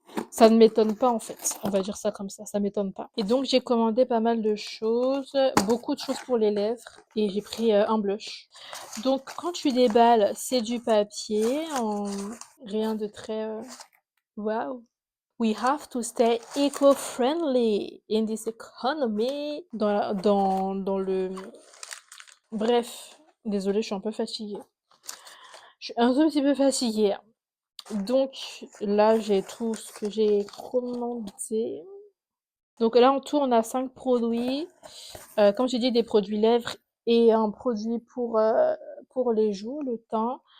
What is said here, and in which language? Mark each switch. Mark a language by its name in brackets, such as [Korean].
[French] Ça ne m'étonne pas en fait, on va dire ça comme ça m'étonne pas. Et donc j'ai commandé pas mal de choses, beaucoup de choses pour les lèvres et j'ai pris un blush. Donc quand tu déballes, c'est du papier, rien de très wow. [English] We have to stay eco-friendly in this economy. [French] Dans le... Bref, désolée, je suis un peu fatiguée. Je suis un tout petit peu fatiguée. Donc là, j'ai tout ce que j'ai commandé. Donc là, en tout, on a 5 produits. Comme j'ai dit, des produits lèvres et un produit pour les joues, le teint.